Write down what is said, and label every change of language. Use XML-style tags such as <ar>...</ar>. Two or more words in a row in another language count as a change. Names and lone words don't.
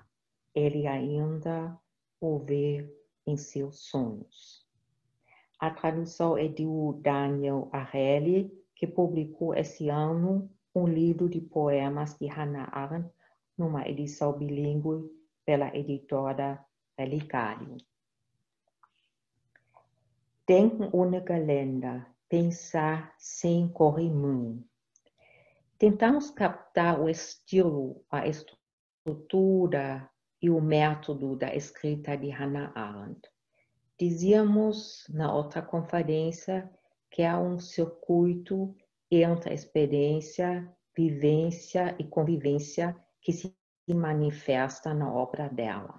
<pt>Ele ainda o vê em seus sonhos. A tradução é do Daniel Ariely, que publicou esse ano um livro de poemas de Hannah Arendt numa edição bilíngue pela editora Relicário.</pt> <de>Denken ohne Geländer,</de> <pt>pensar sem corrimão. Tentamos captar o estilo, a estrutura e o método da escrita de Hannah Arendt. Dizíamos na outra conferência que há um circuito entre experiência, vivência e convivência que se manifesta na obra dela.</pt>